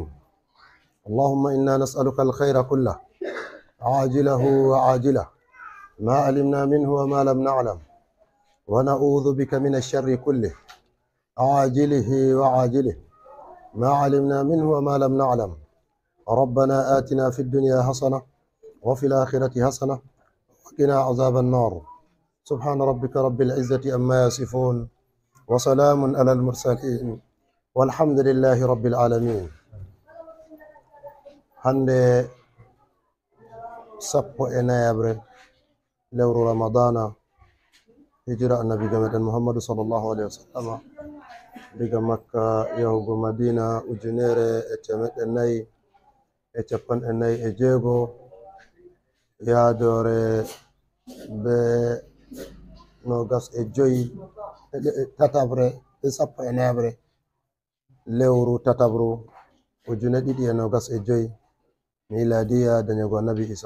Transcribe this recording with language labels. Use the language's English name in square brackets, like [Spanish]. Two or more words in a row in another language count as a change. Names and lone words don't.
[Arabic] اللهم إنا نسألك الخير كله عاجله وعاجله ما علمنا منه وما لم نعلم، ونعوذ بك من الشر كله عاجله وعاجله ما علمنا منه وما لم نعلم. ربنا آتنا في الدنيا حسنة وفي الآخرة حسنة وقنا عذاب النار. سبحان ربك رب العزة عما يصفون وسلام على المرسلين والحمد لله رب العالمين. [Fula] hande sappo e nayabre lewru ramadana hijira annabi gameɗen muhammadu [Arabic] صلى الله عليه وسلم [Fula] diga makka yahugo madina 1446 yaadore be nogas e joyi tatabre sappo e nayabre lewru tatabru 2025 miladiya dañego annabi isa.